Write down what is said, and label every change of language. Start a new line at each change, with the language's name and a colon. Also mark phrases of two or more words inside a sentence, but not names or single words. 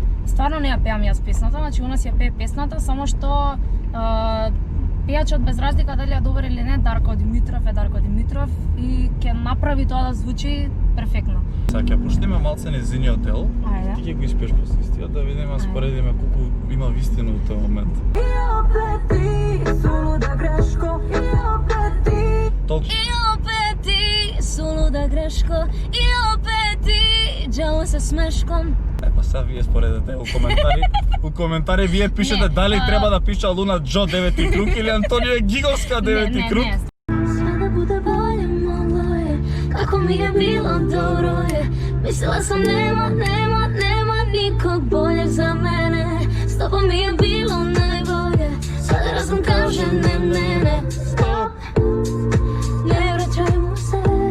Macedonian: Стварно не ја пеам јас песната, значи у нас ја пее песната, само што пејачот без разлика дали ја добар или не, Дарко Димитров е Дарко Димитров и ќе направи тоа да звучи перфектно. Сега ќе пуштиме малце нејзиниот дел. Ајде. ти ќе го испееш после истиот, да видиме, споредиме колку има вистина во тој момент. Толку
Serbian: I opet ti, suluda greško. I opet ti, đavo sa smeškom.
Macedonian: Па сега вие споредете у коментари вие пишете Не, дали треба да пиша Луна Джо 9 круг или Антонија Гиговска 9 круг.
Serbian: Sve da bude bolje moglo je, kako mi je bilo dobro je. Mislila sam nema nikog boljeg za mene. S tobom mi je bilo najbolje, sada razum kaže ne. Stop, ne vraćajmo se.